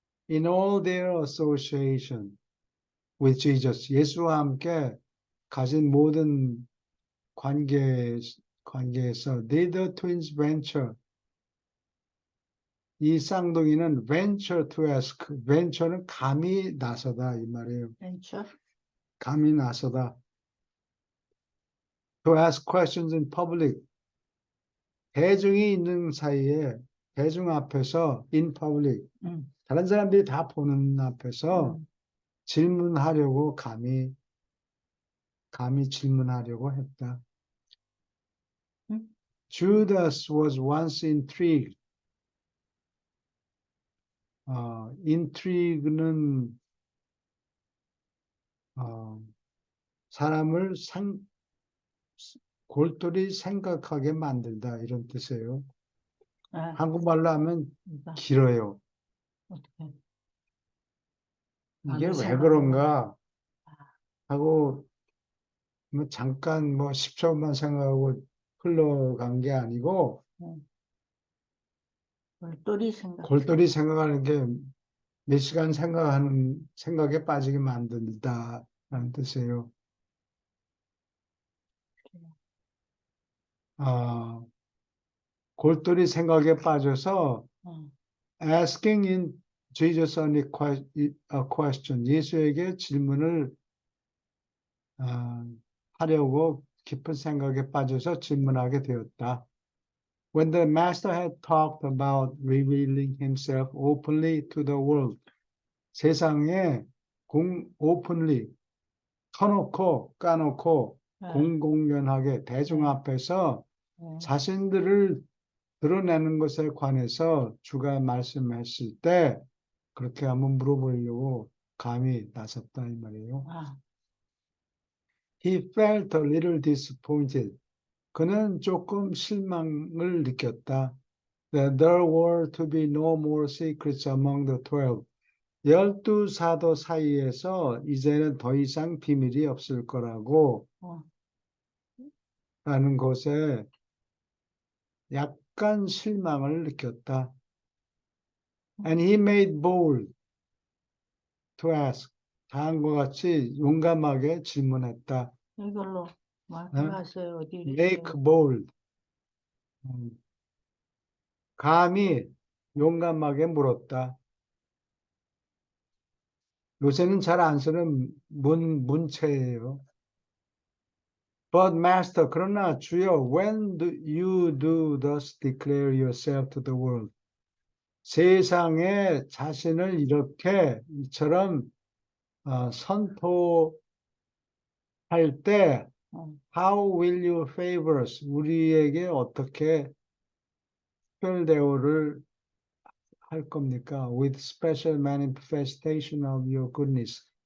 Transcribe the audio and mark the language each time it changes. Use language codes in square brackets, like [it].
[en] In all their association with Jesus. [ko] 예수와 함께 가진 모든 관계에서 [en] neither twins venture. [ko] 이 쌍둥이는 [en] venture to ask. [ko] venture는 감히 나서다 이 말이에요. [en] venture? [ko] 감히 나서다. [en] To ask questions in public. [ko] 대중이 있는 사이에 대중 앞에서 [en] in public. [ko] 다른 사람들이 다 보는 앞에서 질문하려고 감히 질문하려고 했다. [en] Judas was once intrigued. [ko] intrigue는 사람을 골똘히 생각하게 만들다 이런 뜻이에요. 예, 한국말로 하면 그러니까 길어요. 어떻게 이게 마음이 왜 생각나는 그런가 하고 뭐 잠깐 뭐 10초만 생각하고 흘러간 게 아니고 골똘히 생각. 골똘히 생각하는 게 몇 시간 생각하는 생각에 빠지게 만든다라는 뜻이에요. 아, 골똘히 생각에 빠져서 어, [en] asking in Jesus only a question. [ko] 예수에게 질문을 아, 하려고 깊은 생각에 빠져서 질문하게 되었다. [en] When the master had talked about revealing himself openly to the world, [ko] 세상에 [en] openly [ko] 터놓고 까놓고 예, 공공연하게 대중 네. 앞에서 예. 자신들을 드러내는 것에 관해서 주가 말씀했을 때 그렇게 한번 물어보려고 감히 나섰다 이 말이에요. 아, [en] He felt a little disappointed. [ko] 그는 조금 실망을 느꼈다. [en] That there were to be no more secrets among the 12. [ko] 12 사도 사이에서 이제는 더 이상 비밀이 없을 거라고 어, 라는 것에 약간 실망을 느꼈다. [en] And he made bold to ask. [ko] 다음과 같이 용감하게 질문했다. 이걸로 어? 말씀하세요. 어디 [en] Make [ko] 있어요? [en] bold. [ko] 감히 용감하게 물었다. 요새는 잘 안 쓰는 문체예요. [en] But master, [ko] 그러나 주여, [en] when do you do thus declare yourself to the world? [ko] 세상에 자신을 이렇게 이처럼 선포할 때 어, [en] How will you favor us? [ko] 우리에게 어떻게 특별 대우를 할 겁니까? [en] With special manifestation of your goodness.